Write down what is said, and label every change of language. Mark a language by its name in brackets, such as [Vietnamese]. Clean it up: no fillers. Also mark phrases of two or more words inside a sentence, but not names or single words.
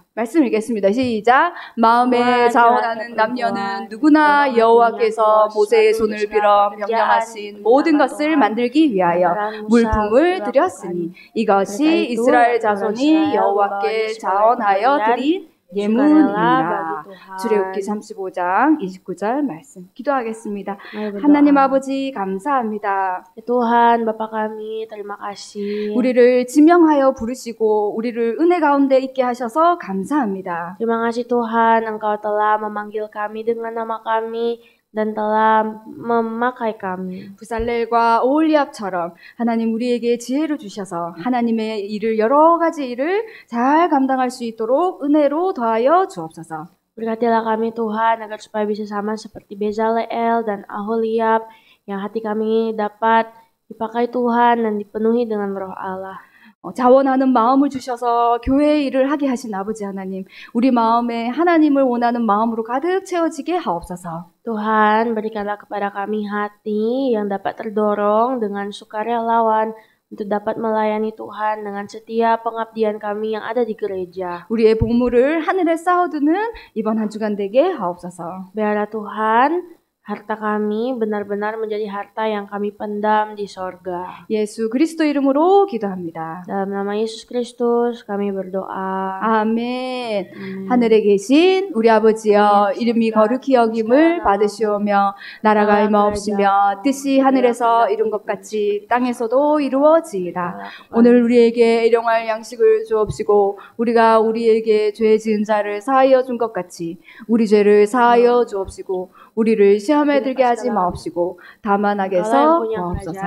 [Korean] 말씀 읽겠습니다. 시작. 마음에 자원하는 남녀는 누구나 여호와께서 모세의 손을 빌어 명령하신 모든 것을 만들기 위하여 물품을 드렸으니 이것이 이스라엘 자손이 여호와께 자원하여 드린 예문이라. 출애굽기 35장 29절 말씀 기도하겠습니다. 하나님 아버지 감사합니다. [Indonesian] Tuhan Bapa kami terima kasih. [Korean] 우리를 지명하여 부르시고 우리를 은혜 가운데 있게 하셔서 감사합니다. [Indonesian] Terima kasih Tuhan, Engkau telah memanggil kami dengan nama kami dan telah memakai kami. [Korean] 부살렐과 오홀리압처럼 하나님 우리에게 지혜를 주셔서 하나님의 일을 여러 가지 일을 잘 감당할 수 있도록 은혜로 더하여 주옵소서. [Indonesian] Berkatilah kami Tuhan agar supaya bisa sama seperti Bezaleel dan Aholiab yang hati kami dapat dipakai Tuhan dan dipenuhi dengan Roh Allah. [Korean] 자원하는 마음을 주셔서 교회의 일을 하게 하신 아버지 하나님, 우리 마음에 하나님을 원하는 마음으로 가득 채워지게 하옵소서. [Indonesian] Tuhan, berikanlah kepada kami hati yang dapat terdorong dengan sukarelawan untuk dapat melayani Tuhan dengan setiap pengabdian kami yang ada di gereja. [Korean] 우리의 보물을 하늘에 쌓아두는 이번 한 주간 되게 하옵소서. [Indonesian] Biarlah Tuhan, harta kami benar-benar menjadi harta yang kami pendam di sorga. [Korean] 예수 그리스도 이름으로 기도합니다. [Indonesian] Dalam nama Yesus Kristus kami berdoa. [Korean] 아멘. 하늘에 계신 우리 아버지여, 이름이 거룩히 여김을 받으시오며 나라가 임하옵시며 뜻이 하늘에서 이룬 것 같이 땅에서도 이루어지이다. 오늘 우리에게 일용할 양식을 주옵시고 우리가 우리에게 죄 지은 자를 사하여 준 것 같이 우리 죄를 사하여 주옵시고 우리를 시험에 들게 하지 마옵시고 다만 악에서 구하옵소서.